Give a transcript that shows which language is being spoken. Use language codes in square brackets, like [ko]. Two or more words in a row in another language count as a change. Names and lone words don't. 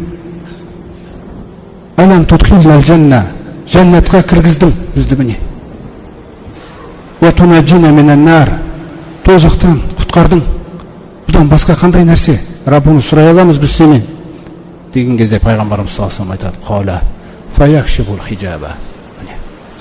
[ar] "ألم تدخلنا الجنة." [kk] Жәннатқа кіргіздің бізді міне. [ar] "وتنجنا من النار." [kk] Тозақтан құтқардың. Бұдан басқа қандай нәрсе? Раббымыз, сұрай аламыз біз сенен? Деген кезде пайғамбарымыз [ar] صلى الله عليه وسلم [kk] айтады: [ar] "فيكشف الحجاب."